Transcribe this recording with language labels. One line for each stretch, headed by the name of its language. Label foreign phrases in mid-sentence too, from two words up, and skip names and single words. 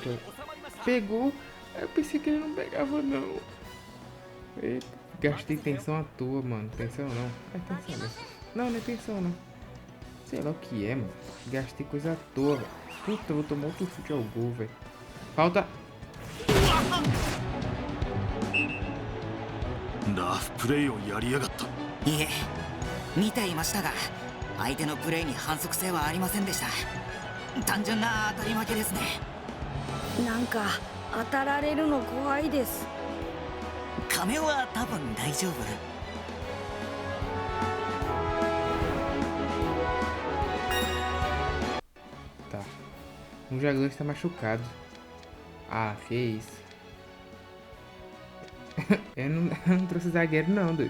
Portuguese: Pegou. Eu pensei que ele não pegava, não. Eita. Gastei tensão à toa, mano. Tensão não. É tensão mesmo. Não, não é tensão não. Sei lá o que é, mano. Gastei coisa à toa, velho. Puta, eu vou tomar outro chute ao gol, velho. Falta.
Japanese: ラフプレイをやりやがった。いえ、見ていましたが相手のプレーに反則性はありませんでした。単純な当たり負けですね。なんか当たられるの怖いです。亀は多分大丈夫。
Portuguese: Tá. Um jogador está machucado. Ah, fez isso. eu não trouxe zagueiro não, doido.